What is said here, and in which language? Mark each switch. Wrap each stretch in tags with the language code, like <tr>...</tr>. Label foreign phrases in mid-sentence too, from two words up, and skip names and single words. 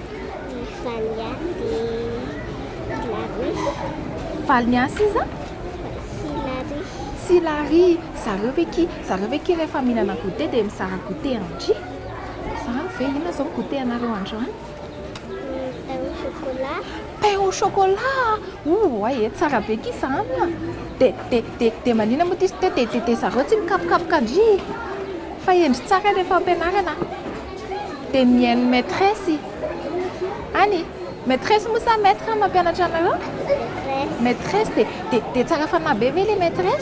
<mg>Valiansy iza? Silary. Zareo ve ki rehefa mihinana goûté dia mizara goûté andry? Zany ve inona zao goûté anareo androany? chocolat.</mg> <fr>Pain au chocolat. Ouais,</fr> <mg>tsara be ky izany. De manina moa tisy tete zareo tsy mikapokapoka andry. Fa endry tsara rehefa ampianarana. De mihaino maîtresse. Any, maîtresse moa sa maître mampianatra anareo? Maîtresse de tsara fanahy be ve le maîtresse?</mg>